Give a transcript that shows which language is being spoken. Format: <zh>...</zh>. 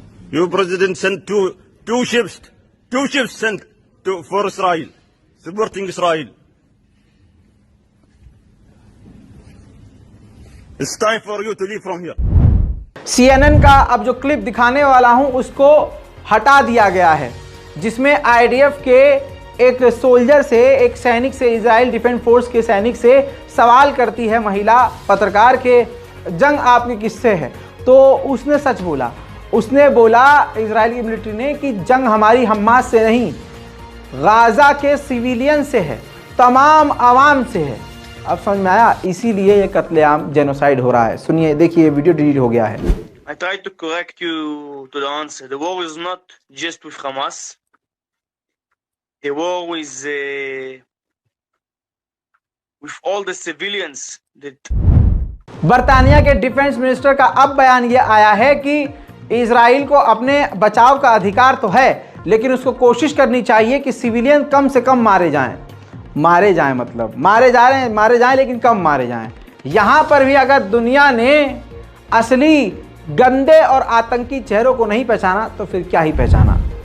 <en>Your president sent two ships sent for Israel, supporting Israel. It's time for you to leave from here.</en> <hi>CNN का अब जो clip दिखाने वाला हूं उसको हटा दिया गया है, जिसमें IDF के एक सोल्जर से, एक सैनिक से, इजराइल डिफेंस फोर्स के सैनिक से सवाल करती है महिला पत्रकार के जंग आपकी किससे है। तो उसने सच बोला, उसने बोला इजराइल की मिलिट्री ने कि जंग हमारी हमास से नहीं, गाज़ा के सिविलियन से है, तमाम आवाम से है। अब समझ में आया, इसीलिए ये कत्लेआम जेनोसाइड हो रहा है। सुनिए, देखिए, वीडियो डिलीट हो गया है।</hi> <en>I tried to correct you to the answer. The war is not just with Hamas. The war is with all the civilians that.</en> <hi>बरतानिया के डिफेंस मिनिस्टर का अब बयान ये आया है कि इजराइल को अपने बचाव का अधिकार तो है, लेकिन उसको कोशिश करनी चाहिए कि सिविलियन कम से कम मारे जाएं, मतलब मारे जाएं लेकिन कम मारे जाएं। यहाँ पर भी अगर दुनिया ने असली गंदे और आतंकी चेहरों को नहीं पहचाना तो फिर क्या ही पहचाना।</hi>